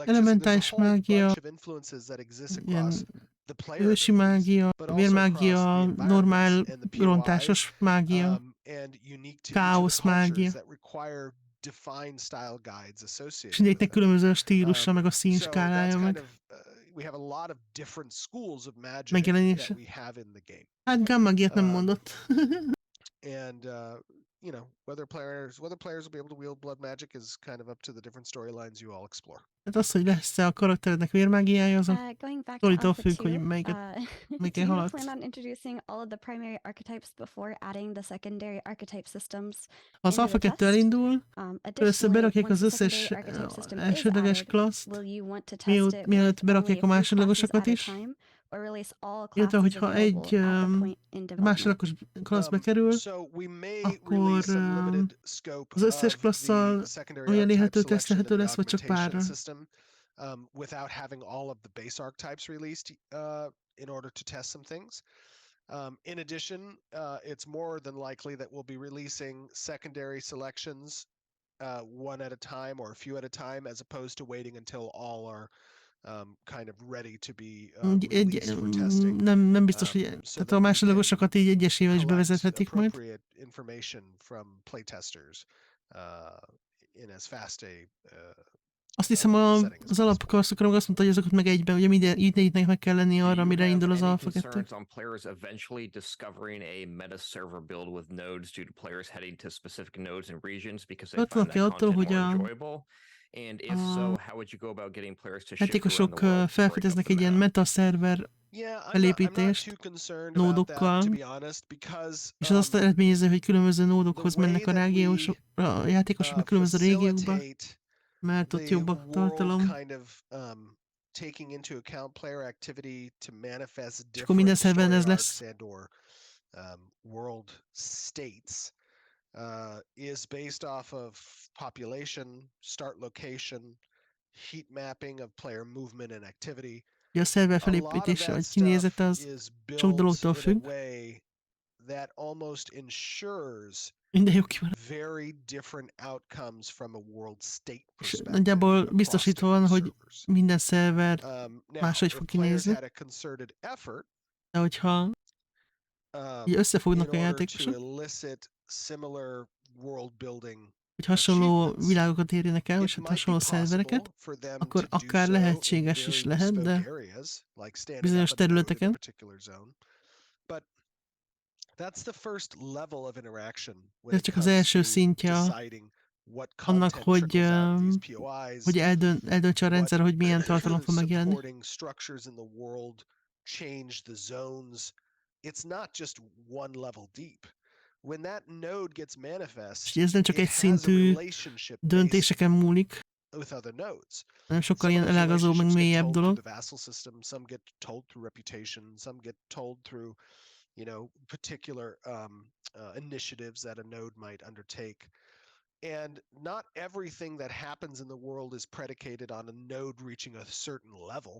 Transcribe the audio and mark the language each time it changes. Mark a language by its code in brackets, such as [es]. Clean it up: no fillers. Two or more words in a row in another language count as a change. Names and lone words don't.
[en] There's a [hu] Elementális [en] whole [hu] mágia, [en] bunch of influences that exist across [hu] ilyen [en] the player [hu] ősi [en] abilities, [hu] mágia, [en] but also across [hu] vérmágia, [en] the environments [hu] normál [en] and the POIs, [hu] rontásos mágia, [en] and unique to each of [hu] káosz [en] the cultures [hu] mágia. [en] that require defined style guides [hu] És [en] associated with [hu] mindegyiknek [en] them. [hu] különböző stílusa, meg a [en] So that's [hu] színskálája, [en] kind [hu] meg [en] of we have a lot of different schools of magic that [hu] megjelenése. [en] we have in the game. [hu] Hát gammagiát nem mondott. [en] And whether players will be able to wield blood magic is kind of up to the different storylines you all explore. [hu] Hát az, hogy lesz-e a karakterednek vérmágiája, az a [en] Going back to [hu] sztoritól [en] Alpha [hu] függ, [en] 2, [hu] hogy melyiket [en] do [hu] melyiken [en] you [hu] haladsz. [en] plan on introducing all of the primary archetypes before adding the secondary archetype systems [hu] Ha az [en] into [hu] Alpha [en] the [hu] 2 [en] test? [hu] elindul, először [en] Additionally, [hu] berakják [en] once [hu] az [en] the [hu] összes [en] secondary archetype system is [hu] elsődleges [en] added, [hu] klasszt, [en] will you want to test it [hu] mielőtt [en] with only [hu] berakják [en] a [hu] a [en] few [hu] másodlagosokat [en] classes at a [hu] is, [en] time, or release all [hu] illetve [en] classes [hu] hogyha [en] available [hu] egy [en] at the point in development? [hu] másodlagos klassz bekerül, [en] So we may [hu] akkor [en] release a limited scope [hu] az összes [en] of [hu] klasszal [en] the secondary [hu] olyan [en] archetype [hu] elérhető, [en] selection [hu] tesztelhető [en] and the [hu] lesz, vagy csak [en] augmentation [hu] párra. [en] system, without having all of the base archetypes released in order to test some things. In addition, it's more than likely that we'll be releasing secondary selections one at a time or a few at a time, as opposed to waiting until all are kind of ready to be released for testing. [hu] Nem biztos, hogy [en] So [hu] tehát [en] that [hu] a [en] we [hu] másodlagosokat így egyesével is [en] collect [hu] bevezethetik majd. [en] appropriate information from playtesters in as fast a [hu] Azt hiszem az alapkarszokra meg azt mondta, hogy azokat meg egyben, ugye mindegyiknek meg kell lenni arra, amire indul az Alpha 2. [en] Concerns on players eventually discovering a meta server build with nodes due to players heading to specific nodes and regions because they find that [hu] attól, [en] content [hu] hogy [en] more enjoyable? And if so, how would you go about getting players to shift around [hu] játékosok [en] the world to break up [hu] felfedeznek [en] the [hu] egy ilyen [en] meta? [hu] meta szerver felépítést nódokkal, és az azt eredményezi, hogy különböző nódokhoz mennek a játékosoknak különböző régiókba, mert ott jobb a tartalom. [en] Taking into account player activity to manifest [hu] És akkor minden [en] different [hu] szerveren [en] story [hu] ez [en] arcs [hu] lesz. [en] and or world states is based off of population, start location, heat mapping of player movement and activity. [hu] Ugye a szerver felépítése vagy kinézete az sok dologtól függ. [en] That almost ensures [hu] Minden jó kimarad. [en] very different outcomes from a world state [hu] És [en] perspective. [hu] nagyjából biztosítva van, hogy minden szerver [en] Now, [hu] máshogy [en] if [hu] fog [en] players [hu] kinézni. [en] had a concerted effort [hu] De hogyha így összefognak [en] in [hu] a [en] order to [hu] játékosok, [en] elicit similar world building [hu] hogy hasonló [en] achievements, [hu] világokat érjenek el, [en] it [hu] és hát [en] might be [hu] hasonló szervereket, [en] possible for them [hu] akkor [en] to do [hu] akár [en] so in [hu] lehetséges is [en] very [hu] lehet, [en] bespoke [hu] de [en] areas, like standing [hu] bizonyos [en] up a node in a [hu] területeken. [en] particular zone. But that's the first level of interaction when [hu] Ez [en] it [hu] csak az [en] comes [hu] első [en] to [hu] szintje [en] deciding what [hu] annak, [en] content [hu] hogy, [en] trickles out of these POIs, [hu] hogy eldöntse a rendszer, hogy milyen tartalom fog megjelenni. [en] supporting structures in the world, change the zones. It's not just one level deep. When that node gets manifest, [hu] És ez nem csak [en] it [hu] egy [en] has a [hu] szintű [en] relationship [hu] döntéseken múlik, [en] with other nodes. [hu] hanem sokkal [en] Some of [hu] ilyen [en] those [hu] elágazó, meg [en] relationships get [hu] mélyebb [en] told through [hu] dolog. [en] the vassal system, some get told through reputation, some get told through, particular initiatives that a node might undertake. And not everything that happens in the world is predicated on a node reaching a certain level.